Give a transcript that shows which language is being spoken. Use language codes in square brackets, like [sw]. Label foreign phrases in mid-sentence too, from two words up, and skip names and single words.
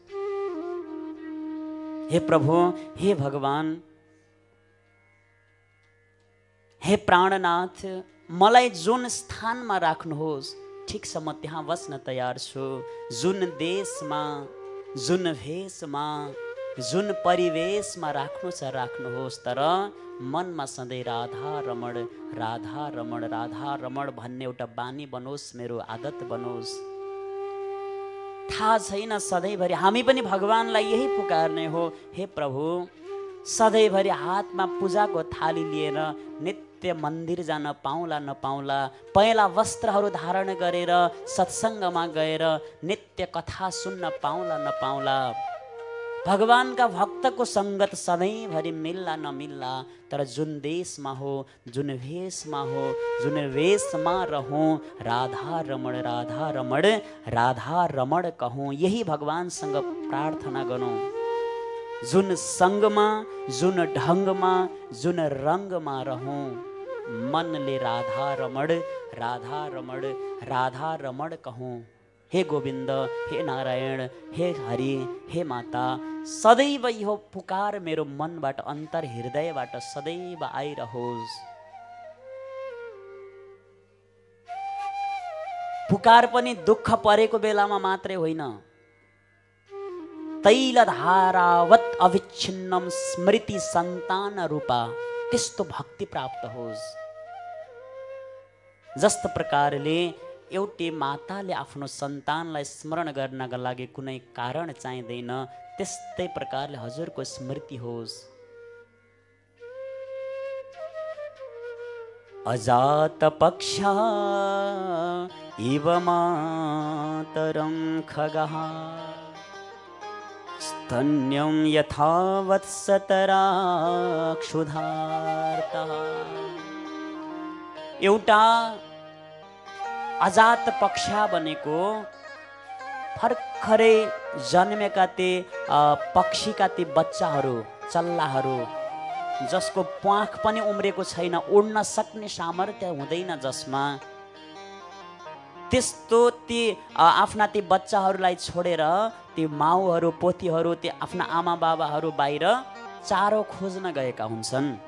[ne] हे प्रभु, हे भगवान, हे प्राणनाथ, मलाई जुन स्थानमा राख्नुहोस् ठिक छ, म त्यहाँ बस्न तयार छु। जुन देशमा, जुन भेषमा, जुन परिवेशमा राख्नु छ राख्नुहोस्, तर मनमा सधैँ राधा रमण, राधा रमण, राधा रमण भन्ने एउटा बानी बनोस्, मेरो आदत बनोस्। थाहा छैन, सधैँभरि हामी पनि भगवानलाई यही पुकार्ने हो, हे प्रभु, सधैँभरि हातमा पूजाको थाली लिएर नित्य मन्दिर जान पाउला नपाउला, पहेँला वस्त्रहरू धारण गरेर सत्सङ्गमा गएर नित्य कथा सुन्न पाउला नपाउला, भगवानका भक्तको सङ्गत सधैँभरि मिल्ला नमिल्ला, तर जुन देशमा हो, जुन भेषमा हो, जुन वेशमा रहूँ, राधा रमण, राधा रमण, राधा रमण कहूँ, यही भगवानसँग प्रार्थना गरौँ। जुन सङ्गमा, जुन ढङ्गमा, जुन रङ्गमा रहूँ, मनले राधा रमण, राधा रमण, राधा रमण कहूँ। हे गोविन्द, हे नारायण, हे हरि, हे माता, सदैव यो पुकार मेरो मनबाट, अन्तर हृदयबाट सदैव आइरहोस्। पुकार पनि दुःख परेको बेलामा मात्रै होइन, [sa] तैलधारावत अविच्छिन्नम स्मृति सन्तान रूपा, [ne] त्यस्तो भक्ति प्राप्त होस्। जस्तो प्रकारले एउटी माताले आफ्नो सन्तानलाई स्मरण गर्नका लागि कुनै कारण चाहिँदैन, त्यस्तै प्रकारले हजुरको स्मृति होस्। [sa] अजात पक्षा इव मातरं खगः, स्तन्यं यथा वत्सतराक्षुधार्तः। [ne] एउटा अजात पक्षा भनेको भर्खरै जन्मेका ती पक्षीका ती बच्चाहरू, चल्लाहरू, जसको प्वाख पनि उम्रेको छैन, उड्न सक्ने सामर्थ्य हुँदैन जसमा, त्यस्तो ती आफ्ना ती बच्चाहरूलाई छोडेर ती माउहरू, पोथीहरू, ती आफ्ना आमा बाबाहरू बाहिर चारो खोज्न गएका हुन्छन्।